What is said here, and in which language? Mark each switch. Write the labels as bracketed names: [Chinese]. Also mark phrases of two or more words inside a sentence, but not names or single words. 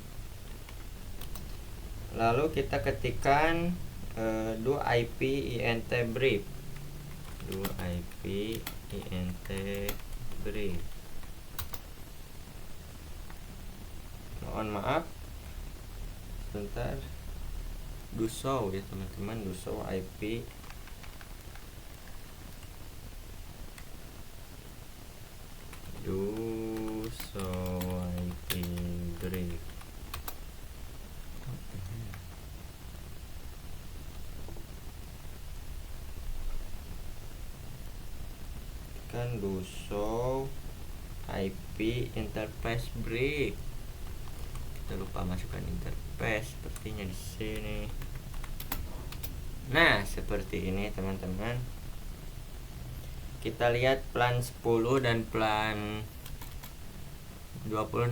[Indonesian] lalu kita ketikkan [English] do IP int brief, [Indonesian] mohon maaf sebentar, [English] do show [Indonesian] ya teman-teman, [English] do show IP brief. Kan do show IP interface brief. [Indonesian] Kita lupa masukkan interface sepertinya di sini. Nah, seperti ini teman-teman. Kita lihat plan 10 dan plan 20.